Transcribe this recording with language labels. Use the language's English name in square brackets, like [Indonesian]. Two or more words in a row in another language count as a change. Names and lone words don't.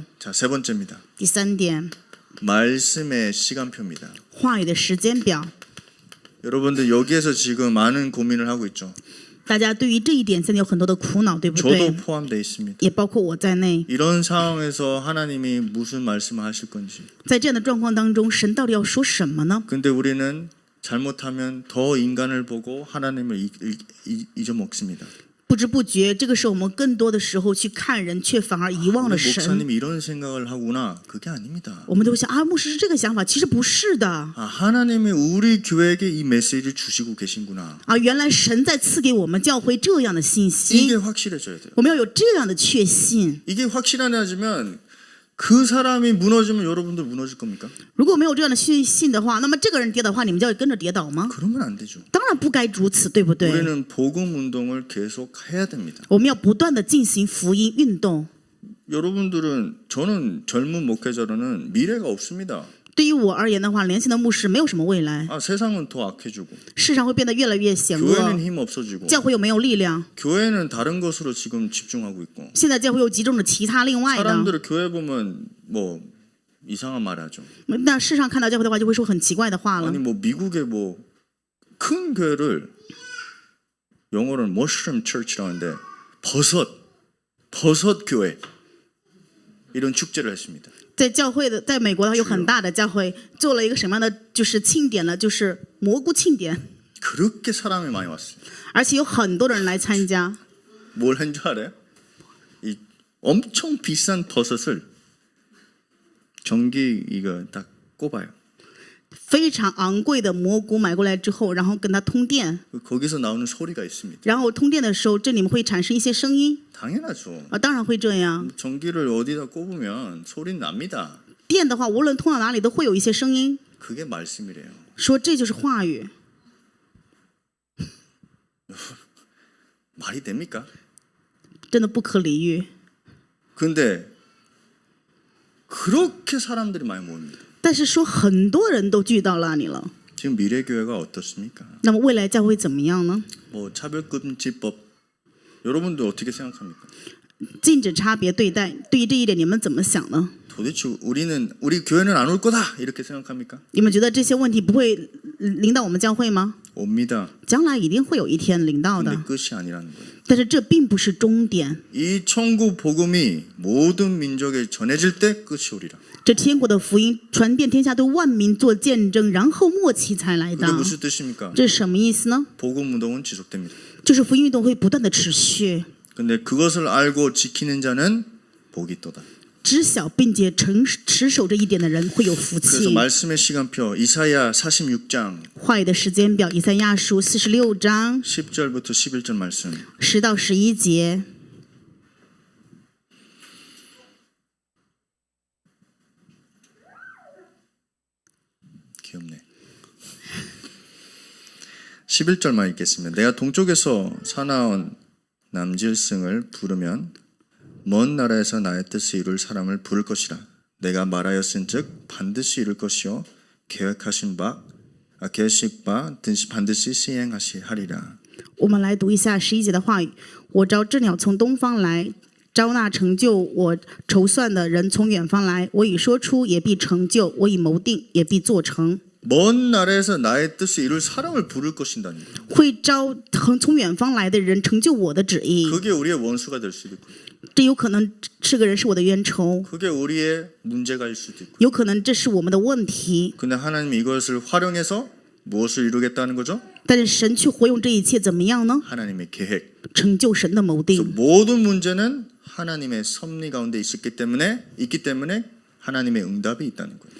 [Korean] 자, 세 번째입니다. [Chinese] 第三点， [Korean] 말씀의 시간표입니다. [Chinese] 话语的时间表。 [Korean] 여러분들 여기에서 지금 많은 고민을 하고 있죠. [Chinese] 大家对于这一点现在有很多的苦恼，对不对？ [Korean] 저도 포함되어 있습니다. [Chinese] 也包括我在内。 [Korean] 이런 상황에서 하나님이 무슨 말씀을 하실 건지. [Chinese] 在这样的状况当中，神到底要说什么呢？ [Korean] 근데 우리는 잘못하면 더 인간을 보고 하나님을 잊어먹습니다. [Chinese] 不知不觉，这个时候我们更多的时候去看人，却反而遗忘了 [Korean] 우리 [Chinese] 神。 [Korean] 목사님이 이런 생각을 하구나. 그게 아닙니다. [Chinese] 我们都会想啊，牧师是这个想法，其实不是的 [Korean] 아, 하나님이 우리 교회에게 이 메시지를 주시고 계신구나. [Chinese] 啊！原来神在赐给我们教会这样的信 [Korean] 이게 [Chinese] 息， [Korean] 확실해져야 돼요. [Chinese] 我们要有这样的确信。 [Korean] 이게 확실하냐면 그 사람이 무너지면 여러분들 무너질 겁니까? [Chinese] 如果没有这样的信的话，那么这个人跌倒的话，你们就要跟着跌倒吗？ [Korean] 그러면 안 되죠. [Chinese] 当然不该如此，对不对？ [Korean] 우리는 복음 운동을 계속 해야 됩니다. [Chinese] 我们要不断的进行福音运动。 [Korean] 여러분들은 저는 젊은 목회자로는 미래가 없습니다. [Chinese] 对于我而言的话，年轻的牧师没有什么未来， [Korean] 아, 세상은 더 악해지고 [Chinese] 世上会变得越来越险恶， [Korean] 교회는 힘 없어지고 [Chinese] 教会又没有力量。 [Korean] 교회는 다른 것으로 지금 집중하고 있고 [Chinese] 现在教会又集中了其他另外的， [Korean] 사람들을 교회 보면 뭐 이상한 말 하죠. [Chinese] 那世上看到教会的话，就会说很奇怪的话了 [Korean] 아니 。 뭐 미국의 뭐 큰 교회를 영어로는 [English] mushroom church [Korean] 라는데 버섯 교회 이런 축제를 했습니다. [Chinese] 在教会的，在美国的话有很大的教会做了一个什么样的就是庆典呢？就是蘑菇庆典， [Korean] 그렇게 사람이 많이 왔어요. [Chinese] 而且有很多人来参加。 [Korean] 뭘 한 줄 알아요? 이 엄청 비싼 버섯을 전기 이거 딱 꼽아요. [Chinese] 非常昂贵的蘑菇买过来之后，然后跟它通电， [Korean] 거기서 나오는 소리가 있습니다. [Chinese] 然后通电的时候，这里面会产生一些声音 [Korean] 당연하죠. [Chinese] 啊，当然会这样。 [Korean] 전기를 어디다 꼽으면 소리는 납니다. [Chinese] 电的话，无论通到哪里都会有一些声音， [Korean] 그게 말씀이래요. [Chinese] 说这就是话语， [Korean] 말이 됩니까? [Chinese] 真的不可理喻。 [Korean] 근데 그렇게 사람들이 많이 모입니다. [Chinese] 但是说很多人都聚到那里了， [Korean] 지금 미래교회가 어떻습니까? [Chinese] 那么未来教会怎么样呢？ [Korean] 뭐 차별금지법 여러분들 어떻게 생각합니까? [Chinese] 禁止差别对待，对于这一点你们怎么想呢？ [Korean] 도대체 우리 교회는 안 올 거다 이렇게 생각합니까? [Chinese] 你们觉得这些问题不会临到我们教会吗？ [Korean] 옵니다. [Chinese] 将来一定会有一天临到 [Korean] 근데 [Chinese] 的， [Korean] 끝이 아니라는 거예요. [Chinese] 但是这并不是终点。 [Korean] 이 천국 복음이 모든 민족에 전해질 때 끝이 오리라. [Chinese] 这天国的福音传遍天下，对万民做见证，然后末期才来 [Korean] 그게 [Chinese] 到。 [Korean] 무슨 뜻입니까? [Chinese] 这是什么意思呢？ [Korean] 복음 운동은 지속됩니다. [Chinese] 就是福音运动会不断的持续， [Korean] 근데 그것을 알고 지키는 자는 복이 있도다. [Chinese] 知晓并且持守这一点的人会有福 [Korean] 그래서 [Chinese] 气。 [Korean] 말씀의 시간표 이사야 46장 [Chinese] 话语的时间表，以赛亚书46章 [Korean] 10절부터 11절 말씀. [Chinese] 10 到11节。 [Korean] 귀엽네. 11절만 읽겠습니다. 내가 동쪽에서 사나운 남질승을 부르면 먼 나라에서 나의 뜻을 이룰 사람을 부를 것이라. 내가 말하였은즉 반드시 이룰 것이요 계획하신 바 계시록 바 반드시 시행하리라. [Chinese] 我们来读一下11节的话语。我招鸷鸟从东方来，招那成就我筹算的人从远方来。我已说出，也必成就；我已谋定，也必做成。 [Korean] 먼 나라에서 나의 뜻을 이룰 사람을 부를 것이다니. [Chinese] 会招从远方来的人成就我的旨意。 [Korean] 그게 우리의 원수가 될 수도 있고. [Chinese] 这有可能这个人是我的冤仇， [Korean] 그게 우리의 문제가일 수도 있고. [Chinese] 有可能这是我们的问题。 [Korean] 근데 하나님이 이것을 활용해서 무엇을 이루겠다는 거죠? [Chinese] 但是神去活用这一切怎么样呢？ [Korean] 하나님의 계획. [Chinese] 成就神的谋 [Korean] 그래서 [Chinese] 定。 [Korean] 모든 문제는 하나님의 섭리 가운데 있기 때문에 하나님의 응답이 있다는 거예요.